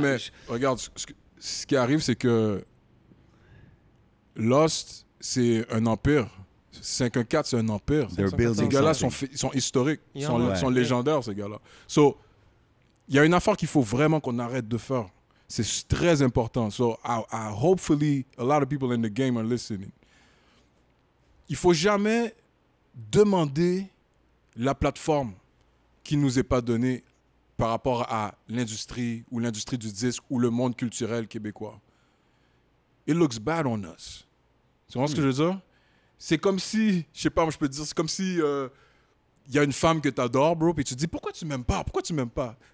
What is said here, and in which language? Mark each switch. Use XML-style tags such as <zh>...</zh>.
<fr>Ouais, mais regarde, ce qui arrive, c'est que Lost, c'est un empire. 514, c'est un empire. Ces gars-là sont historiques, sont légendaires, ces gars-là. So, il y a une affaire qu'il faut vraiment qu'on arrête de faire. C'est très important.</fr> <en>So, hopefully, a lot of people in the game are listening.</en> <fr>Il faut jamais demander la plateforme qui nous est pas donnée par rapport à l'industrie ou l'industrie du disque ou le monde culturel québécois.</fr> <en>It looks bad on us.</en> <fr>Tu vois ce que je veux dire? C'est comme si, je sais pas, moi je peux te dire, c'est comme si y a une femme que tu adores, bro, puis tu te dis, pourquoi tu m'aimes pas? Pourquoi tu m'aimes pas?</fr>